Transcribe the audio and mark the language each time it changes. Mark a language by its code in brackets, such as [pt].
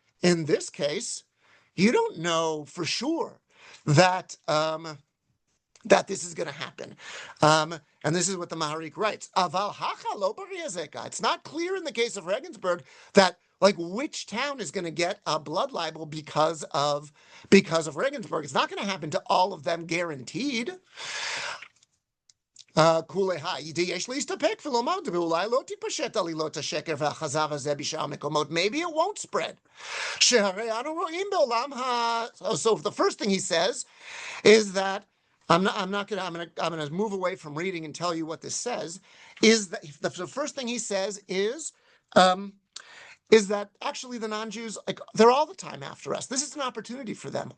[en] in this case, you don't know for sure that that this is going to happen. And this is what the Maharik writes. [he] Aval hacha lo b'riazeka. [en] It's not clear in the case of Regensburg that like which town is going to get a blood libel because of Regensburg. It's not going to happen to all of them guaranteed. [he] Kuleha, יש להסתפק ולומר, ואולי לא תתפשט עלילות השקר והכזב הזה בשאר מקומות. [en] Maybe it won't spread. [he] שהרי אנו רואים בעולם [en] So the first thing he says is that I'm gonna move away from reading and tell you what this says. Is that the first thing he says is that actually the non-Jews, like, they're all the time after us. This is an opportunity for them.